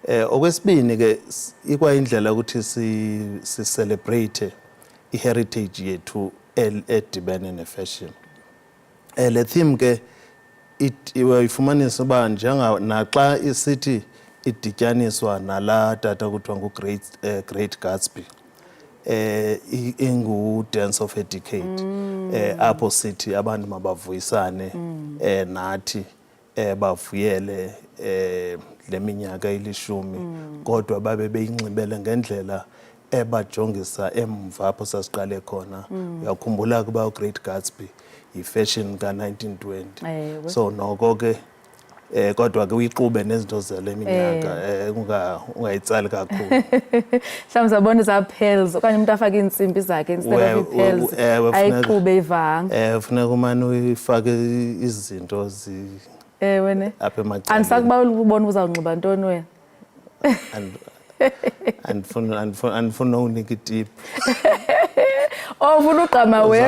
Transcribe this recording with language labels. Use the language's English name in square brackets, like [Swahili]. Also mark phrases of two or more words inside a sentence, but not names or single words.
[Xhosa] Okwesibini ke ikwayindlela ukuthi si celebrate i-heritage yethu edibene ne-fashion. Le theme ke ifumanisa uba naxa isithi idityaniswa nala tata kuthiwa Great Gatsby, ingu- [English] dance of a decade, [Xhosa] apho sithi abantu mabavuyisane nathi bavuyele le minyaka ili-10 kodwa babe beyinxibele ngendlela ebajongisa emva apho sasiqale khona. Uyakhumbula ukuba uGreat Gatsby yi-fashion ka-1920. So noko ke kodwa ke uyixube nezinto zale minyaka ungayitsali kakhulu. Mhlawumbi zabona za-pearls okanye umuntu afake iintsimbi zakhe [English] instead of [Xhosa] ii-pearls ayixube ivanga. Funeka umane uyifake izinto wena apha emacaleni. Andisakuba ubona uzawunxiba ntoni wena? Andifuna unika itiphu. Ufuna ugqama wedwa.